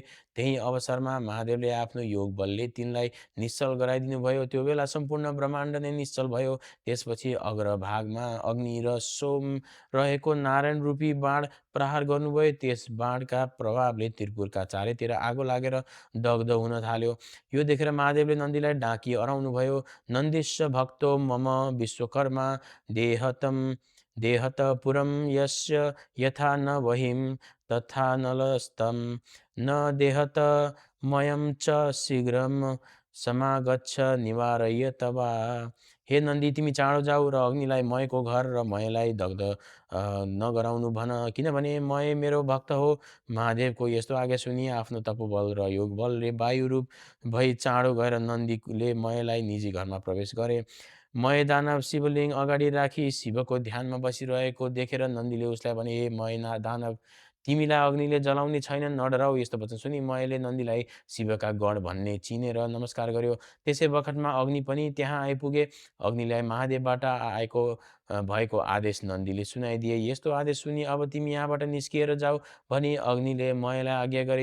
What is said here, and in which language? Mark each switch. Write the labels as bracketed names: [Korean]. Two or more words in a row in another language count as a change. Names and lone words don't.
[Nepali] त्यही अवसरमा महादेवले आफ्नो योग बलले तिनलाई निश्चल गराइदिनुभयो। त्यो बेला सम्पूर्ण ब्रह्माण्ड नै निश्चल भयो। त्यसपछि अग्रभागमा अग्नि र सोम रहेको नारायण रूपी बाण प्रहार गर्नुभयो। त्यस बाणका प्रभावले त्रिपुरका चारैतिर आगो लागेर दग्ध हुन थाल्यो। यो देखेर महादेवले नन्दीलाई डाकी अराउनुभयो। [Sanskrit] नन्दीश भक्तो मम विश्वकर्मा देहत पुरं यस्य यथा न वहिं तथा नलस्तं न देहत मयं च शीघ्रं समागच्छ निवारय तवा। [Nepali] हे नन्दी, तिमी चाँडो जाऊ र अग्निलाई मयको घर र मयलाई दग्ध नगराउनु भन, किनभने मय मेरो भक्त हो। महादेवको यस्तो आज्ञा सुनि आफ्नो तपोबल र योग बलले वायु रूप भई चाँडो गएर नन्दीले मयलाई निजी घरमा प्रवेश गरे। मय दानव शिवलिङ्ग अगाडि राखी शिवको ध्यानमा बसिरहेको देखेर नन्दीले उसलाई भने, हे मय दानव, तिमीलाई अग्निले जलाउने छैन, नडराऊ। यस्तो वचन सुनि मयले नन्दीलाई शिवका गण भन्ने चिनेर नमस्कार गर्यो। त्यसै बखतमा अग्नि पनि त्यहाँ आइपुगे। अग्निलाई महादेवबाट भएको आदेश नन्दीले सुनाइदिए। यस्तो आदेश सुनि अब तिमी यहाँबाट निस्किएर जाऊ भनी अग्निले मयलाई आज्ञा गरे।